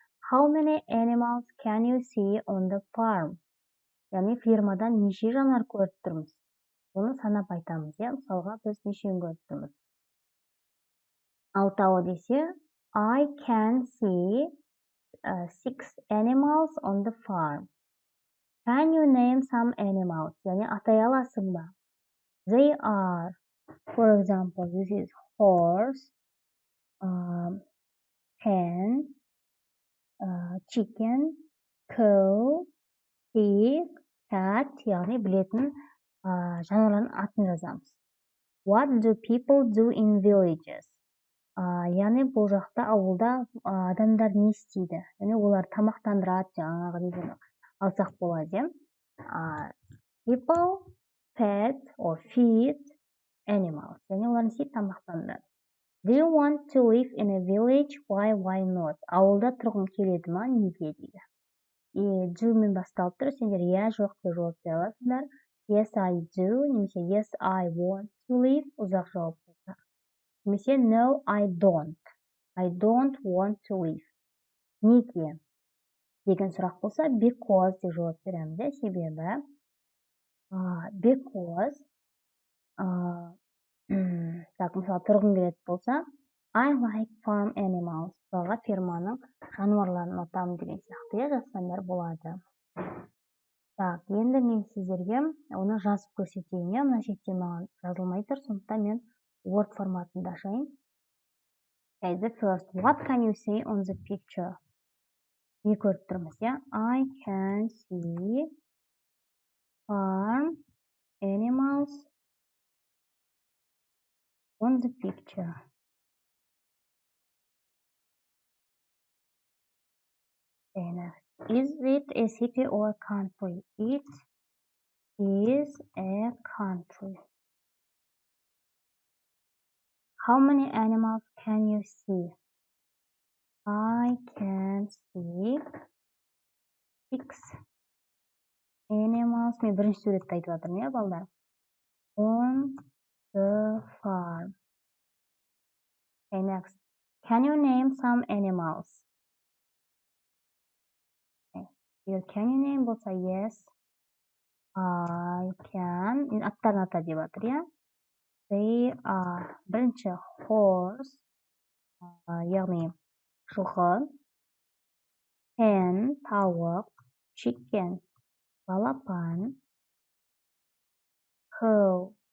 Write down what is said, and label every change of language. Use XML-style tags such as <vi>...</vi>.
<en>How many animals can you see on the farm?</en> <kk>Яғни фермадан неше жануар көріп тұрмыз? Оны санап айтамыз, мысалға біз нешеуін көріп тұрмыз? Алтауы десе,</kk> <en>I can see 6 animals on the farm. Can you name some animals?</en> <kk>Яғни атай аласың ба?</kk> <en>They are, for example, this is horse, hen, chicken, cow, pig, cat,</en> <kk>яғни білетін жануарлардың атын жазамыз.</kk> <en>What do people do in villages?</en> <kk>Яғни бұл жақта ауылда адамдар не істейді? Яғни олар тамақтандырады, жаңағы неден алсақ болады.</kk> <en>People pet or feed animals.</en> <kk>Яғни олар не істейді? Тамақтандырады.</kk> <en>Do you want to live in a village? Why not?</en> <kk>Ауылда тұрғың келеді ма? Неге дейді. Do мен басталып тұр, сендер жоқ деп жауап бере аласыңдар.</kk> <en>Yes, I do,</en> <kk>немесе</kk> <en>yes, I want to live,</en> <kk>ұзақ жауап болса. Немесе</kk> <en>no, I don't. I don't want to live.</en> <kk>Неге? Деген сұрақ болса, because деп жауап береміз, себебі.</kk> <en>Because,</en> <kk>мысалы, тұрғым келеді болса,</kk> <en>I like farm animals.</en> <kk>Мысалға ферманың жануарларын ұнатамын деген сияқты жазсаңдар болады. Енді мен сіздерге оны жазып көрсетейін. Мына жерде маған жазылмай тұр, сондықтан мен Word форматында ашайын.</kk> <en>The first, what can you see on the picture?</en> <kk>Не көріп тұрмыз,</kk> <en>I can see farm animals on the picture. Is it a city or a country? It is a country. How many animals can you see? I can see 6 animals.</en> <kk>Мен бірінші суретті айтып жатырмын, балдар?</kk> <en>On the farm. Okay, next. Can you name some animals? Here, can you name</en> <kk>болса,</kk> <en>yes, I can.</en> <kk>Мен аттарын ата деп жатыр,</kk> <en>They are.</en> <kk>Бірінші horse, яғни жылқы, hen, тауық, chicken, балапан, cow,</kk>